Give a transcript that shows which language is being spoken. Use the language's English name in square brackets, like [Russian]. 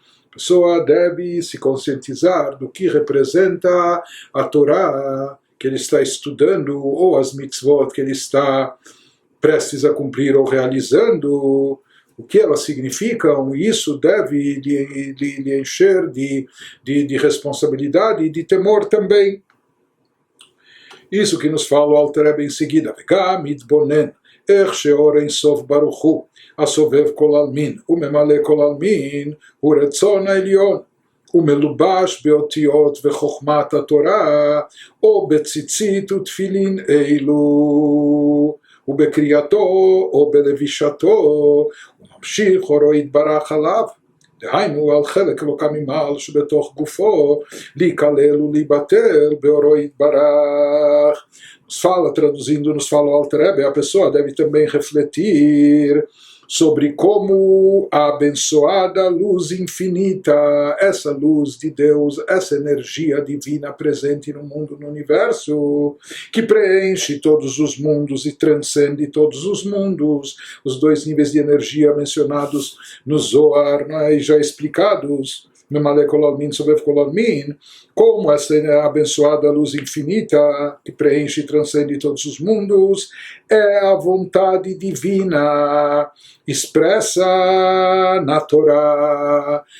[Portuguese] A pessoa deve se conscientizar do que representa a Torá que ele está estudando, ou as Mitzvot que ele está prestes a cumprir ou realizando, o que elas significam, e isso deve lhe encher de responsabilidade e de temor também. Isso que nos fala o Alter Rebbe em seguida. [Hebrew] וגם מתבונן איך שאור אין סוף ברוך הוא, הסובב כל עלמין וממלא כל עלמין, הוא רצון העליון. ומלובש באותיות וחוכמת התורה, או בציצית ותפילין אלו. ובקריאתו או בלבישתו, וממשיך אורו יתברך עליו, דהיינו על חלק אלוקא ממעל שבתוך גופו, להיכלל ולהיבטל באורו יתברך. [Portuguese] Nos fala, traduzindo, nos fala o Alter Rebbe, a pessoa deve também refletir sobre como a abençoada luz infinita, essa luz de Deus, essa energia divina presente no mundo, no universo, que preenche todos os mundos e transcende todos os mundos, os dois níveis de energia mencionados no Zohar, e já explicados, Memale Kol Almin, Sobev Kol Almin, como essa abençoada luz infinita que preenche e transcende todos os mundos é a vontade divina expressa na Torá.